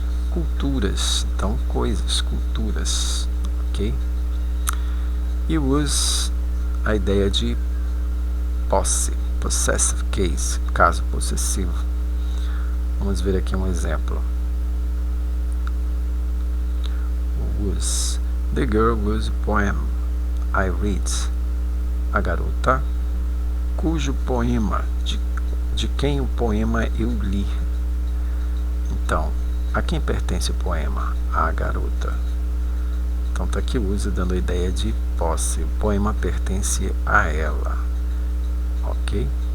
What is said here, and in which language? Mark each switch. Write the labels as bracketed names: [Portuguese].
[Portuguese] Culturas, então coisas, culturas, ok? E use a ideia de posse, [English] possessive case, [Portuguese] caso possessivo. Vamos ver aqui um exemplo. [English] Use. The girl whose poem I read. [Portuguese] A garota cujo poema, de quem o poema eu li. Então, a quem pertence o poema? A garota. Então está aqui o uso dando a ideia de posse. O poema pertence a ela. Ok?